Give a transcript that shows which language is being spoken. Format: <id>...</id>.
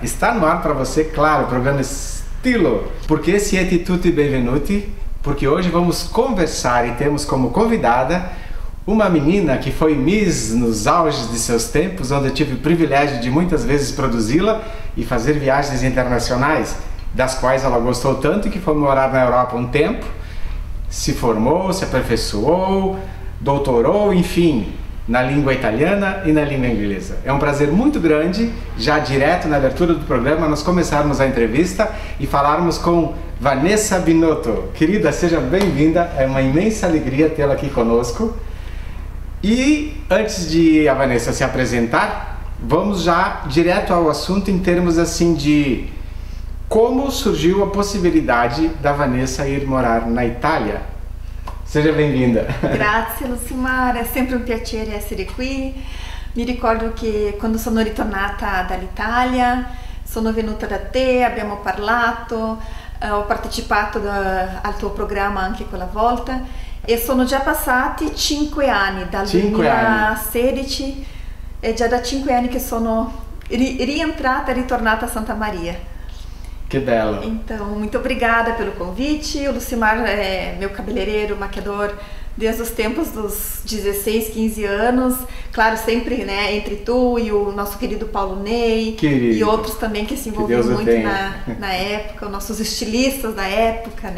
<pt>Está no ar para você, claro, o programa Estilo. Por que</pt> <it>siete tutti benvenuti?</it> <pt>Porque hoje vamos conversar e temos como convidada uma menina que foi Miss nos auges de seus tempos, onde eu tive o privilégio de muitas vezes produzi-la e fazer viagens internacionais, das quais ela gostou tanto que foi morar na Europa um tempo, se formou, se aperfeiçoou, doutorou, enfim, na língua italiana e na língua inglesa. É um prazer muito grande, já direto na abertura do programa, nós começarmos a entrevista e falarmos com Vanessa Binotto. Querida, seja bem-vinda, é uma imensa alegria tê-la aqui conosco. E antes de a Vanessa se apresentar, vamos já direto ao assunto em termos assim de como surgiu a possibilidade da Vanessa ir morar na Itália. Seja bem-vinda.</pt> <it>Grazie Lucimar, è sempre un piacere essere qui. Mi ricordo che quando sono ritornata dall'Italia sono venuta da te, abbiamo parlato, ho partecipato al tuo programma anche quella volta e sono già passati 5 anni, dal 2016, è già da 5 anni che sono rientrata e ritornata a Santa Maria.</it> <pt>Que belo. Então, muito obrigada pelo convite. O Lucimar é meu cabeleireiro, maquiador desde os tempos dos 16, 15 anos. Claro, sempre, né, entre tu e o nosso querido Paulo Ney. Querido. E outros também que se envolviam muito na época, os nossos estilistas da época, né?</pt>